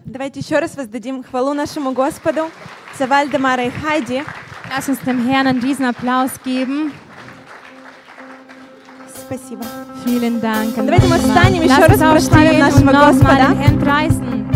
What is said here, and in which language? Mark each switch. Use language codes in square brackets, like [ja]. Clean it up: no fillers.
[ru] Давайте еще раз воздадим хвалу нашему Господу за Вальдемара и Хайди. [de] Lass uns dem Herrn einen riesen Applaus geben. [ru] Спасибо. [de] Vielen Dank. Und [ru] давайте мы встанем еще раз прославим нашего Господа.